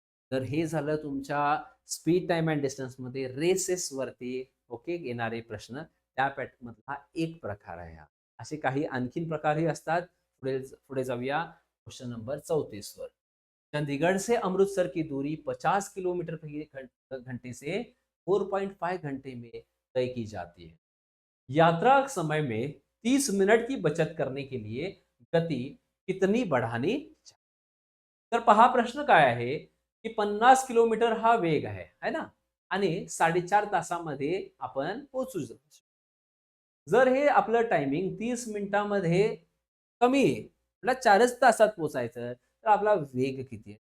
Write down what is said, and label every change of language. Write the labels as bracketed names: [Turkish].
[Marathi] तर हे झालं तुमच्या स्पीड टाइम अँड डिस्टन्स मध्ये रेसेस वरती ओके येणारे प्रश्न. त्या पॅटर्न मधला एक प्रकार आहे हा. असे काही आणखीन प्रकारही असतात. पुढे पुढे जाऊया क्वेश्चन नंबर 34 वर. [Hindi] चंडीगढ़ से अमृतसर की दूरी 50 किलोमीटर प्रति घंटे से 4.5 घंटे में तय की जाती है. यात्रा समय में 30 मिनट की बचत करने के लिए गति कितनी बढ़ानी चाहिए? [Marathi] तर पहा प्रश्न काय आहे की 50 किलोमीटर हा वेग आहे है ना, आणि 4.5 तासामध्ये आपण पोहोचू शकतो. जर हे आपलं टायमिंग 30 मिनिटांमध्ये कमी आहे, आपल्याला 4च तासात पोहोचायचं, तर आपला वेग किती आहे?